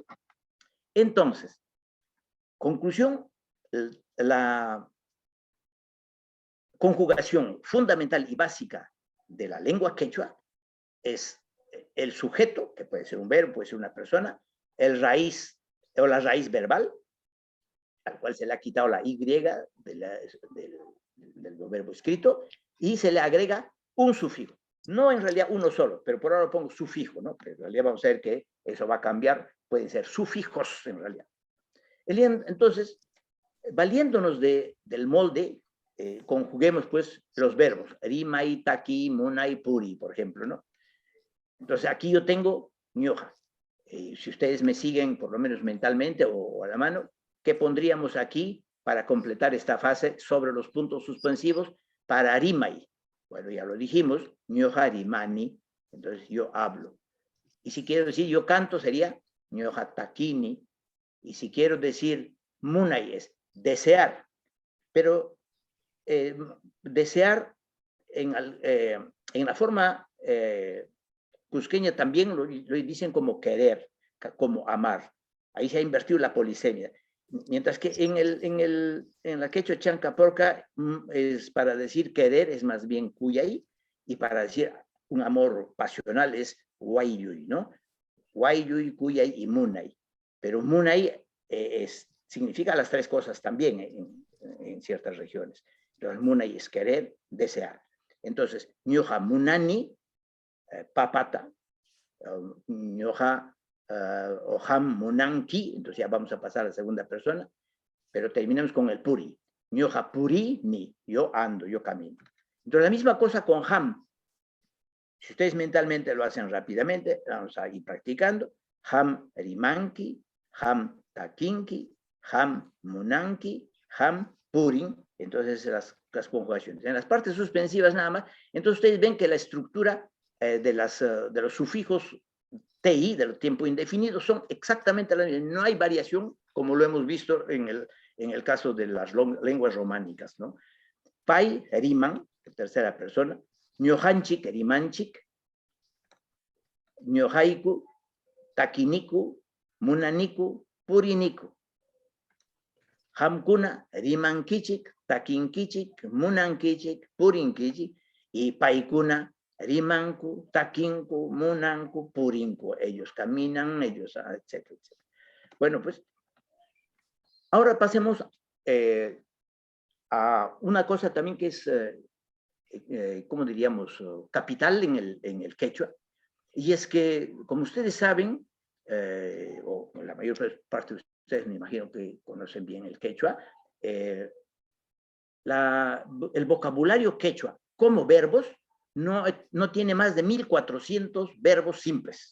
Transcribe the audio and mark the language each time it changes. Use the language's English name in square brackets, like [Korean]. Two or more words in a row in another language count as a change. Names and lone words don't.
[Spanish] Entonces, conclusión, la conjugación fundamental y básica de la lengua quechua es el sujeto, que puede ser un verbo, puede ser una persona, el raíz o la raíz verbal, al cual se le ha quitado la Y del verbo escrito, y se le agrega un sufijo. No en realidad uno solo, pero por ahora pongo sufijo, ¿no? Pero en realidad vamos a ver que eso va a cambiar, pueden ser sufijos en realidad. Entonces, valiéndonos del molde, conjuguemos pues los verbos, [Quechua] rimai, taki, munai, puri, [Spanish] por ejemplo, ¿no? Entonces aquí yo tengo ñoja. Si ustedes me siguen, por lo menos mentalmente o a la mano, ¿qué pondríamos aquí para completar esta fase sobre los puntos suspensivos para rimai? Bueno, ya lo dijimos, [Quechua] ñoja rimani, [Spanish] entonces yo hablo. Y si quiero decir yo canto sería [Quechua] ñoja takini. [Spanish] Y si quiero decir munai es desear. Pero desear en la forma cusqueña también lo dicen como querer, como amar. Ahí se ha invertido la polisemia. Mientras que en la quechua chancaporca es para decir querer es más bien cuyay, y para decir un amor pasional es guayuy, ¿no? [Quechua] Guayuy, cuyay [Spanish] y munay. Pero munay significa las 3 cosas también en ciertas regiones. Entonces, munay es querer, desear. Entonces, [Quechua] ñoja munani, papata, ñoja oham munanki, [Spanish] entonces ya vamos a pasar a la segunda persona, pero terminamos con el puri. [Quechua] Ñoja puri ni, [Spanish] yo ando, yo camino. Entonces, la misma cosa con ham. Si ustedes mentalmente lo hacen rápidamente, vamos a ir practicando. [Quechua] Ham rimanki, ham takinki, ham munanki, ham purin. [Spanish] Entonces las conjugaciones. En las partes suspensivas nada más. Entonces ustedes ven que la estructura de los sufijos TI, del tiempo indefinido, son exactamente la misma. No hay variación como lo hemos visto en el caso de las lenguas románicas, ¿no? [Quechua] Pai, riman, [Spanish] tercera persona. [Quechua] Ñohanchik, rimanchik. Ñohaiku, takiniku, munaniku, puriniku. Hamkuna, rimankichik, takinkichik, munankichik, purinkichik. Y paikuna, rimanku, takinku, munanku, purinku. [Spanish] Ellos caminan, ellos, etcétera, etcétera. Bueno, pues, ahora pasemos a una cosa también que es, ¿cómo diríamos?, capital en el quechua. Y es que, como ustedes saben, o la mayor parte de ustedes me imagino que conocen bien el quechua, el vocabulario quechua como verbos no tiene más de 1400 verbos simples.